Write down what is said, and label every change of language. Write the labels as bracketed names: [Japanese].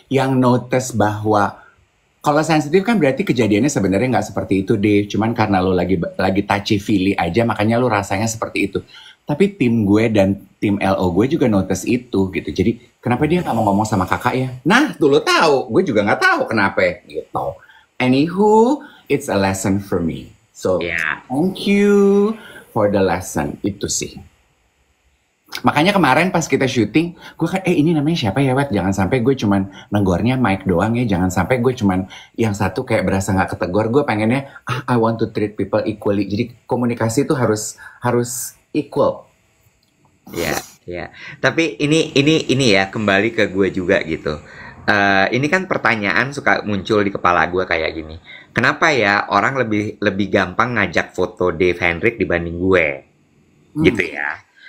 [Indonesian] Yang notice bahwa kalau sensitif kan berarti kejadiannya sebenarnya nggak seperti itu deh. Cuman karena lo lagi [English] touchy feely [Indonesian] aja, makanya lo rasanya seperti itu. Tapi tim gue dan tim LO gue juga notice itu gitu. Jadi kenapa dia nggak mau ngomong sama kakak ya? Nah, tuh lo tahu. Gue juga nggak tahu kenapa gitu. [English] Anywho, it's a lesson for me. So, Thank you for the lesson. [Indonesian] Itu sih. Makanya kemarin pas kita syuting, gue kan, ini namanya siapa ya, Wet? Jangan sampai gue cuman negornya Mike doang ya. Jangan sampai gue cuman yang satu kayak berasa nggak ketegor. Gue pengennya, [English] I want to treat people equally. [Indonesian] Jadi komunikasi itu harus equal. Ya. Tapi ini ya kembali ke gue juga gitu. Ini kan pertanyaan suka muncul di kepala gue kayak gini. Kenapa ya orang lebih gampang ngajak foto Dave Hendrik dibanding gue? Gitu ya.